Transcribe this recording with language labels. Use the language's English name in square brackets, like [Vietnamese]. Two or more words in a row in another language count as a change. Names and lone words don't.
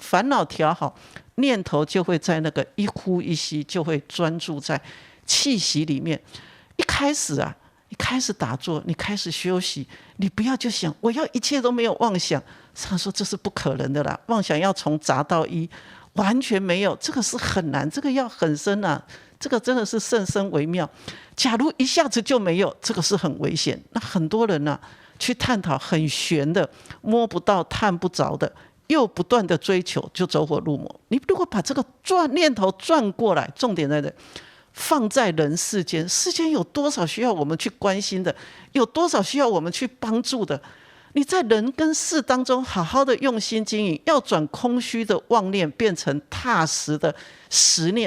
[Chinese] 煩惱調好，念頭就會在那個一呼一吸，就會專注在氣息裡面。一開始打坐，你開始休息，你不要就想我要一切都沒有妄想。上人說這是不可能的啦，妄想要從雜到一，完全沒有，這個是很難，這個要很深這個真的是甚深微妙。假如一下子就沒有，這個是很危險。那很多人去探討很玄的，摸不到探不着的，又不斷的追求，就走火入魔。你如果把這個念頭轉過來，重點在這裡，放在人世間，世間有多少需要我們去關心的，有多少需要我們去幫助的，你在人跟事當中好好的用心經營，要轉空虛的妄念變成踏實的實念。